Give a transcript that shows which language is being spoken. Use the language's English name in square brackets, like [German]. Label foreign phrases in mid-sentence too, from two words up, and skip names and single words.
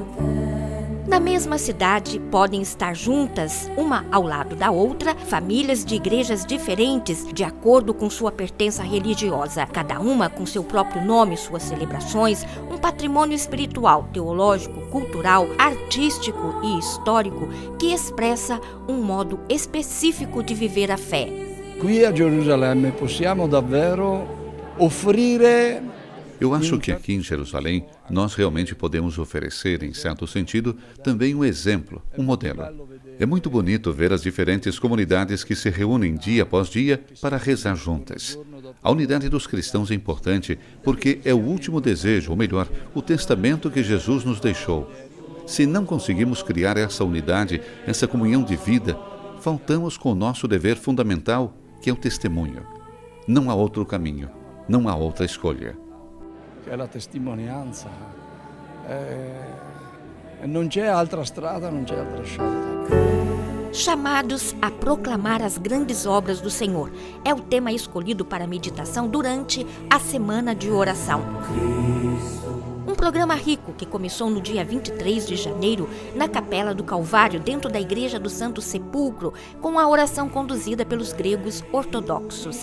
[Portuguese] Na mesma cidade, podem estar juntas, uma ao lado da outra, famílias de igrejas diferentes, de acordo com sua pertença religiosa, cada uma com seu próprio nome, suas celebrações, um patrimônio espiritual, teológico, cultural, artístico e histórico que expressa um modo específico de viver a fé. [Italian] Qui a Gerusalemme possiamo davvero offrire. [Portuguese] Eu acho que aqui em Jerusalém, nós realmente podemos oferecer, em certo sentido, também um exemplo, um modelo. É muito bonito ver as diferentes comunidades que se reúnem dia após dia para rezar juntas. A unidade dos cristãos é importante porque é o último desejo, ou melhor, o testamento que Jesus nos deixou. Se não conseguimos criar essa unidade, essa comunhão de vida, faltamos com o nosso dever fundamental, que é o testemunho. Não há outro caminho, não há outra escolha. [Italian] Che è la testimonianza. Non c'è altra strada, non c'è altra scelta. [Portuguese] Chamados a proclamar as grandes obras do Senhor é o tema escolhido para a meditação durante a Semana de Oração. Um programa rico que começou no dia 23 de janeiro na Capela do Calvário, dentro da Igreja do Santo Sepulcro, com a oração conduzida pelos gregos ortodoxos.